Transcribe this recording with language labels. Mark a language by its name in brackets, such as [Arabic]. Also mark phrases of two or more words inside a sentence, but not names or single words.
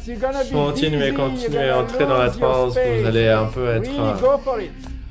[English] You're gonna be [French] continuez, entrez dans la transe, vous allez un peu être... [English] Really go for it.